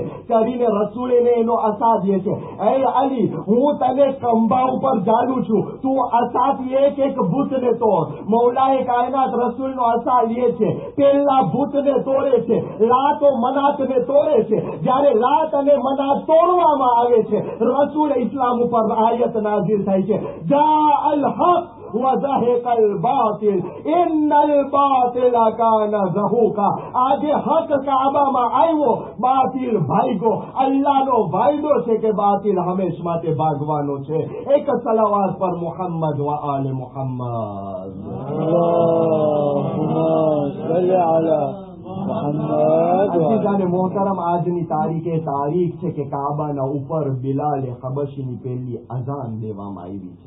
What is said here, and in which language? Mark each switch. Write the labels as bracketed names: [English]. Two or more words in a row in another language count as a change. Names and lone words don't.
[Gujarati] ચડીને રસૂલને એનો અસા દે છે, એ અલી હું તને ખંભા ઉપર જાડું છું, તું અસાથી એક ભૂતને તોડ. મૌલાએ કાયનાત રસૂલનો અસા લે છે, પેલા ભૂતને તોડે છે, લાતો મનાતને તોડે છે. જ્યારે લાત અને મનાત તોડવામાં આવે છે, રસૂલ ઇસ્લામ ઉપર આયત નાઝિલ થાય છે, [Arabic] جاء الحق وزهق الباطل ان الباطل كان زهوقا. [Gujarati] આજે હક કાબામાં આવ્યો, બાતિલ ભાગ્યો. અલ્લાહનો વાયદો છે કે બાતિલ હંમેશ માટે ભાગવાનો છે. એક સલાવાત પર [Arabic] محمد وآل محمد. [Gujarati] અઝીઝાને મોહતરમ, આજની તારીખ છે કે કાબાના ઉપર બિલાલે હબશીની પહેલી અઝાન દેવામાં આવી છે.